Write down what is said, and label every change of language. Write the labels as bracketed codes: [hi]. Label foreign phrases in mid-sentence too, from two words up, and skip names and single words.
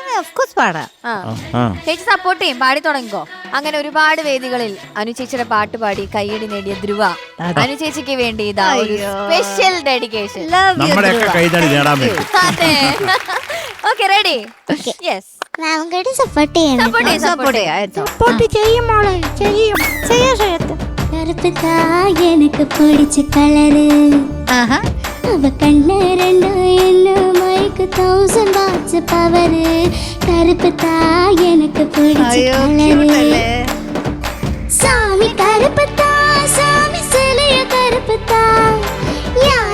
[ml] ചേച്ചി സപ്പോർട്ട് ചെയ്യും, പാടി തുടങ്ങിക്കോ. അങ്ങനെ ഒരുപാട് വേദികളിൽ അനു ചേച്ചിയുടെ പാട്ട് പാടി കയ്യടി നേടിയ ധ്രുവ, അനു ചേച്ചിക്ക് വേണ്ടി ഇതാ ഒരു [en] special dedication. Okay, ready? Yes, [ml] സപ്പോർട്ട് ചെയ്യും മോളെ, ചെയ്യും. [ta] எனக்கு பிடிச்ச கலரு அவ கண்ணு ரெண்டு என்ன மைக்கு 1000 [en] watts power. [ta] கருப்பு தான் எனக்கு பிடிச்ச கலரு. சாமி கருப்பு தான், சாமி சிலைய கருப்பு தான்.